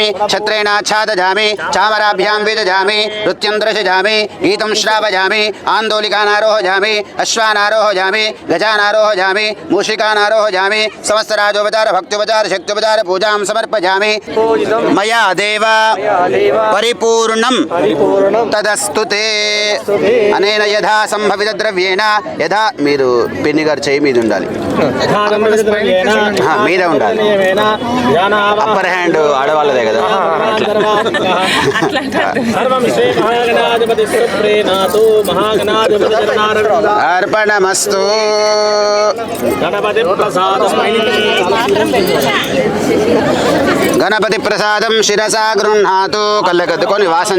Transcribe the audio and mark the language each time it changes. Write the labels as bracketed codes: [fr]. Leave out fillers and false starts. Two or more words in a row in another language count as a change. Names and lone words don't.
[sa] छत्रेण आच्छादयामि चामराभ्यां विदजामि नृत्यं दर्शयामि गीतं श्रावयामि आन्दोलिकानारोहयामि अश्वानारोहयामि गजानारोहयामि मूषिकानारोहयामि समस्तराजोपचार भक्त्योपचार शक्त्योपचार पूजां समर्पयामि मया देव परिपूर्णं तदस्तु ते अनेन यथा संभवित द्रव्येण यथा [te] మీరు పిన్ని గారు చేయి మీద ఉండాలి మీద ఉండాలి [en] upper hand [te] ఆడవాళ్ళదే కదా [sa] అర్పణమస్తు గణపతి ప్రసాదం శిరసా గృహ్ణాతు [te] కళ్ళకద్దుకొని వాసన